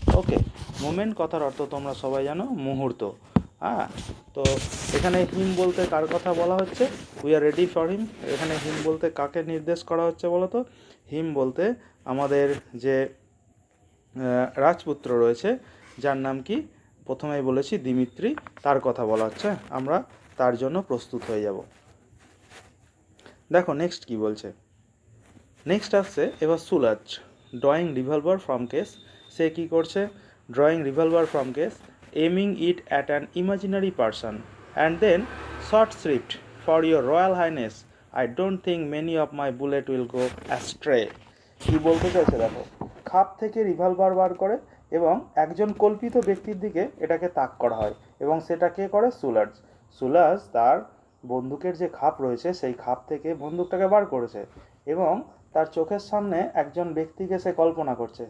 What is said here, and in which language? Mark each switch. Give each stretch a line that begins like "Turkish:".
Bangla: ওকে, moment কথার অর্থ তোমরা সবাই জানো মুহূর্ত। হ্যাঁ, তো এখানে হিম বলতে কার কথা বলা হচ্ছে,
English: we are ready for him,
Bangla: এখানে হিম বলতে কাকে নির্দেশ করা হচ্ছে বলো তো, হিম বলতে আমাদের যে রাজপুত্র রয়েছে যার নাম কি প্রথমেই বলেছি দিমিত্রি, তার কথা বলা হচ্ছে, আমরা তার জন্য প্রস্তুত হয়ে যাব। দেখো নেক্সট কি বলছে, নেক্সট আসছে এবার
English: সুলাজ drawing revolver from case,
Bangla: সে কী করছে,
English: Drawing revolver from case, aiming it at an imaginary person, and then short shrift, for your royal highness I don't think many of my bullet will go astray।
Bangla: কি বলতে চাইছে দেখো, খাপ থেকে revolver বার করে এবং একজন কল্পিত ব্যক্তির দিকে এটাকে তাক করা হয়, এবং সেটা কে করে, সুলাজ। সুলাজ তার বন্দুকের যে খাপ রয়েছে সেই খাপ থেকে বন্দুকটাকে বার করেছে, এবং তার চোখের সামনে একজন ব্যক্তিকে সে কল্পনা করছে।